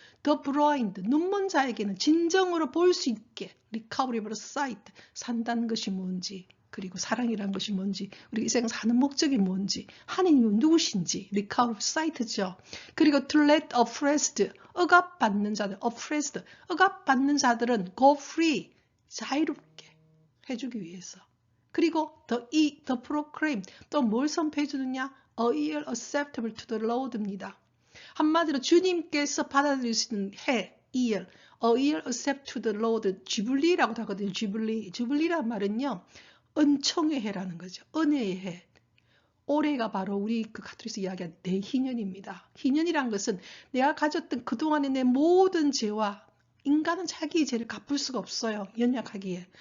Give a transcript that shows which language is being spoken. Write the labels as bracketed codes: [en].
[en] The blind, [ko] 눈먼 자에게는 진정으로 볼 수 있게 [en] recovery of sight, [ko] 산다는 것이 뭔지, 그리고 사랑이란 것이 뭔지, 우리 이 세상 사는 목적이 뭔지, 하나님은 누구신지, recovery of sight죠. 그리고 [en] to let oppressed, [ko] 억압받는 자들, oppressed, 억압받는 자들은 [en] go free, [ko] 자유롭게 해주기 위해서. 그리고 [en] the proclaim, [ko] 또 뭘 선포해 주느냐? [en] A year acceptable to the Lord입니다. [ko] 한마디로 주님께서 받아들일 수 있는 해, year, [en] a year accept to the Lord, [ko] 주블리라고 하거든요. 주블리란 말은요, 은총의 해라는 거죠. 은혜의 해. 올해가 바로 우리 그 가톨릭에서 이야기한 대희년입니다. 희년이란 것은 내가 가졌던 그동안의 내 모든 죄와 인간은 자기의 죄를 갚을 수가 없어요. 연약하기에.